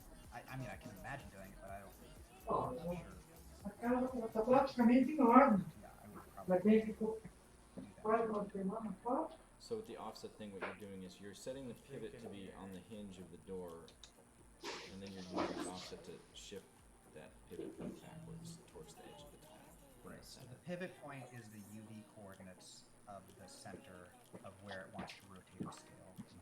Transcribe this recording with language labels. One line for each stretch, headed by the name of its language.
English: I mean, I can imagine doing it, but I don't.
Portuguese: A casa está praticamente em ordem. Mas quem ficou quase uma semana fora?
English: So with the offset thing, what you're doing is you're setting the pivot to be on the hinge of the door, and then you're using the offset to shift that pivot point backwards towards the edge of the tile. Right. So the pivot point is the UV coordinates of the center of where it wants to rotate or scale.